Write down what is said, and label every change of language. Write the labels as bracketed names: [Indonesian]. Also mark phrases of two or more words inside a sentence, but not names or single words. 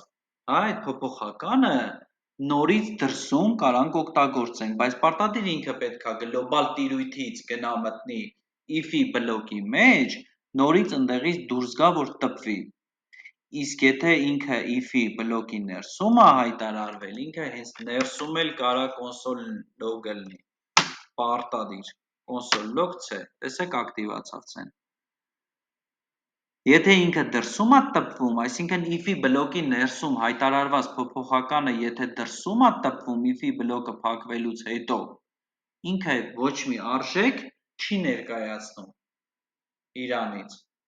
[Armenian] այդ փոփոխականը նորից դրսում կարանք օգտագործենք, բայց պարտադիր ինքը պետք է գլոբալ տիրույթից գնա մտնի if-ի բլոկի մեջ, նորից ընդեղից դուրս գա, որ տպվի։ Իսկ եթե ինքը if-ի բլոկի ներսում է հայտարարվել, ինքը հենց ներսում էլ կարա [English] console log- [Armenian] ը լինի, պարտադիր, [English] console log C, [Armenian] տեսեք ակտիվացավ C-ն։ Եթե ինքը դրսում է տպվում, այսինքն if-ի բլոկի ներսում հայտարարված փոփոխականը եթե դրսում է տպվում if-ի բլոկը փակվելուց հետո, ինքը ոչ մի արժեք չի ներկայացնում իրանից։